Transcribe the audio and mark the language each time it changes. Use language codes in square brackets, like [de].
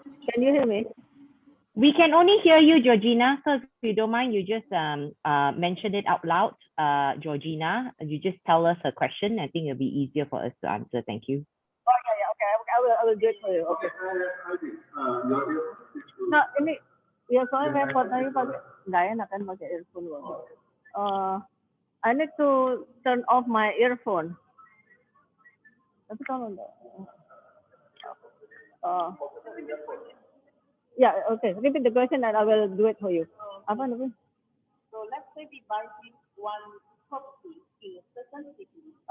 [en] Can you hear me? We can only hear you, Georgina. So if you don't mind, you just mention it out loud, Georgina. You just tell us her question. I think it'll be easier for us to answer. Thank you. Oh yeah, okay. I will do it for you. Okay. [id] Nah, ini ya soalnya repot tadi pakai nggak enak kan pakai earphone loh. [en] I need to turn off my earphone. [id] Tapi kalau enggak, yeah, okay. [en] Repeat the question and I will do it for you. [id] Apa namanya? [en] So let's say we buy this one property in a certain city.